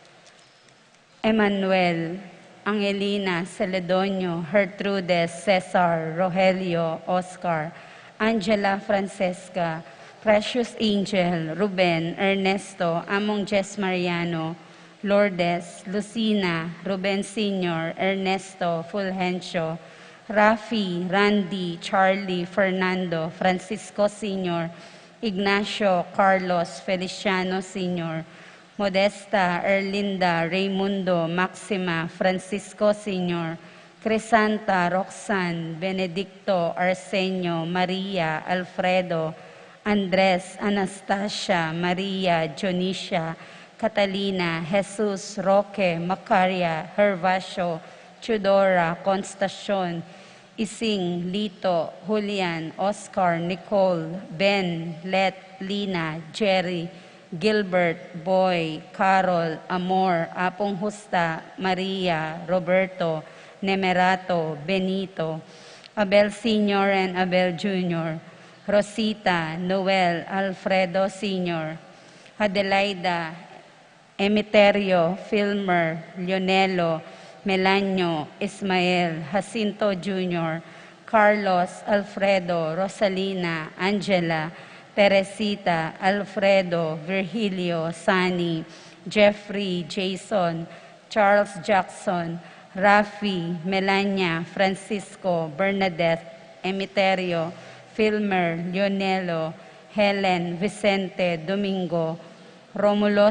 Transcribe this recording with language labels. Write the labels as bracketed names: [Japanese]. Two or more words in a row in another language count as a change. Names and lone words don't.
[English] Emmanuel, Angelina, Celedonio, Gertrudes, Cesar, Rogelio, Oscar, Angela Francesca, Precious Angel, Ruben, Ernesto, Among Jess Mariano, Lourdes, Lucina, Ruben Sr., Ernesto, Fulgencio, Rafi, Randy, Charlie, Fernando, Francisco Sr., Ignacio, Carlos, Feliciano Sr., Modesta, Erlinda, Raimundo, Maxima, Francisco Sr., Crisanta, Roxanne, Benedicto, Arsenio, Maria, Alfredo, Andres, Anastasia, Maria, Jonicia, Catalina, Jesus, Roque, Macaria, Hervasio, Chudora, Constacion, Ising, Lito, Julian, Oscar, Nicole, Ben, Let, Lina, Jerry, Gilbert, Boy, Carol, Amor, Apong Justa, Maria, Roberto, Nemerato, Benito, Abel Sr. and Abel Jr., Rosita, Noel, Alfredo Sr., Adelaida, Emiterio, Filmer, Leonelo, Melanio, Ismael, Jacinto Jr., Carlos, Alfredo, Rosalina, Angela, Teresita, Alfredo, Virgilio, Sani, Jeffrey, Jason, Charles Jackson, Rafi, Melania, Francisco, Bernadette, Emiterio, Filmer, Leonelo, Helen, Vicente, Domingo, Romulo Sr.